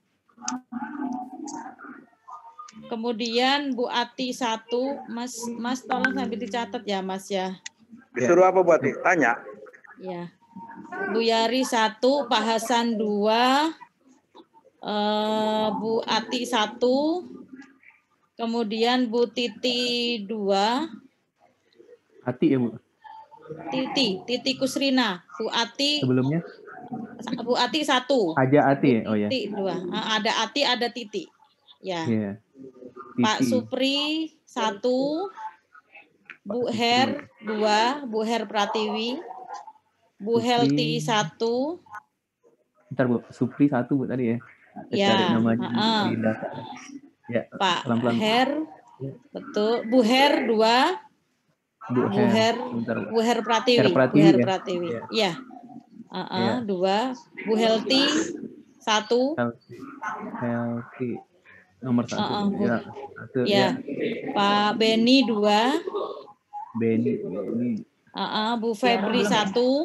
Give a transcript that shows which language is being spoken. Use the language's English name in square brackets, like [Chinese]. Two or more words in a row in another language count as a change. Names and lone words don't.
[Indonesian] Kemudian Bu Ati 1, Mas tolong sambil dicatat ya Mas ya. Disuruh apa Bu Ati? Tanya. Ya. Bu Yari 1, Pak Hasan 2, Bu Ati 1, kemudian Bu Titi 2. Ati ya Bu? Titi Kusrina. Bu Ati. Sebelumnya? Bu Ati 1. Aja Ati, Bu oh ya. Titi 2. Ada Ati, ada Titi. Ya. Yeah. Pak Supri 1, Bu Her 2, Bu Her Pratiwi, Bu Helti 1. Bentar Bu, Supri 1 Bu tadi ya. Saya Ya, cari namanya heeh. di data. Ya, Pak pelan-pelan. Her, betul. Bu Her 2, Bu Bu Her, sebentar, Bu. Bu Her Pratiwi, Her Bu Pratiwi Her ya? Pratiwi. Iya. Iya. Iya. 2, Bu Helti 1, Healthy. Nomor 1. Bu, Ya. 1 ya. ya. Pak Beni 2, Beni. Bu Febri 1,